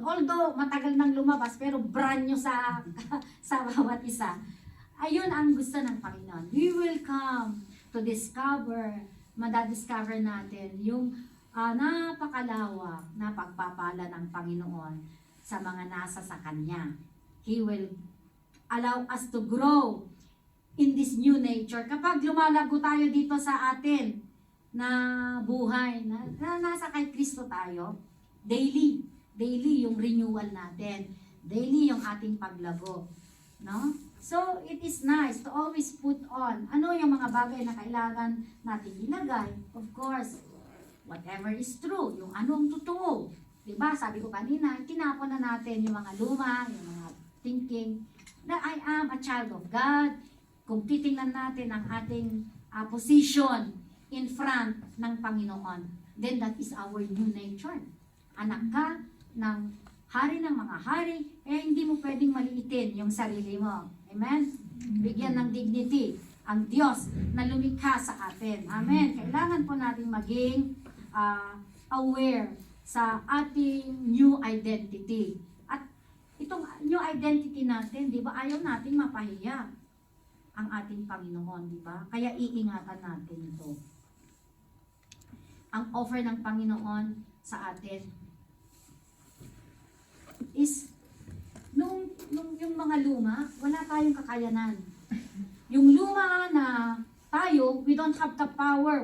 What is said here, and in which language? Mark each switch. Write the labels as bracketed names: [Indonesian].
[Filipino] Although matagal nang lumabas, pero brand new sa sa bawat isa. Ayun ang gusto ng Panginoon. [English] We will come to discover, [Filipino] madadiscover natin yung napakalawak na pagpapala ng Panginoon sa mga nasa sa Kanya. [English] He will allow us to grow in this new nature. [Filipino] Kapag lumalago tayo dito sa atin na buhay, na nasa kay Kristo tayo, daily yung renewal natin. Daily yung ating paglago. No? [English] So, it is nice to always put on. [Filipino] Ano yung mga bagay na kailangan natin ilagay? [English] Of course, whatever is true, [Filipino] yung anong totoo. [English] Diba? [Filipino] Sabi ko kanina, tinapon na natin yung mga luma, yung mga thinking, na [English] I am a child of God. [Filipino] Kung titingnan natin ang ating position in front ng Panginoon, [English] then that is our new nature. [Filipino] Anak ka ng hari ng mga hari, hindi mo pwedeng maliitin yung sarili mo. Amen? Bigyan ng dignity ang Diyos na lumikha sa atin. Amen? Kailangan po natin maging aware sa ating new identity. At itong new identity natin, di ba, ayaw natin mapahiya ang ating Panginoon, di ba? Kaya iingatan natin ito. Ang offer ng Panginoon sa atin is nung yung mga luma, wala tayong kakayanan. Yung luma na tayo, [English] we don't have the power.